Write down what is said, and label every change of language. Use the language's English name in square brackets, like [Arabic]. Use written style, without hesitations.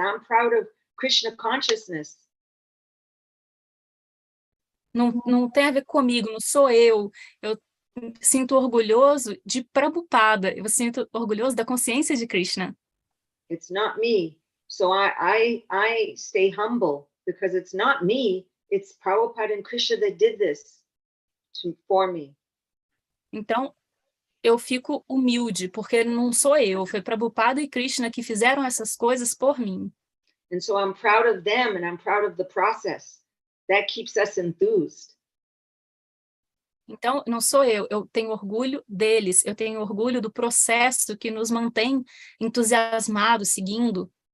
[English] I'm proud of Krishna consciousness. [Portuguese] Não tem a ver comigo, não sou eu. Eu sinto orgulhoso de Prabhupada, eu sinto orgulhoso da consciência de Krishna. [English] It's not me. So I stay humble because it's not me. It's Prabhupada and Krishna that did this for me. [Portuguese] Então, eu fico humilde, porque não sou eu, foi Prabhupada e Krishna que fizeram essas coisas por mim. [English] And so I'm proud of them and I'm proud of the process. That keeps us enthused. [Portuguese] Então, não sou eu tenho orgulho deles, eu tenho orgulho do processo que nos mantém entusiasmados, seguindo.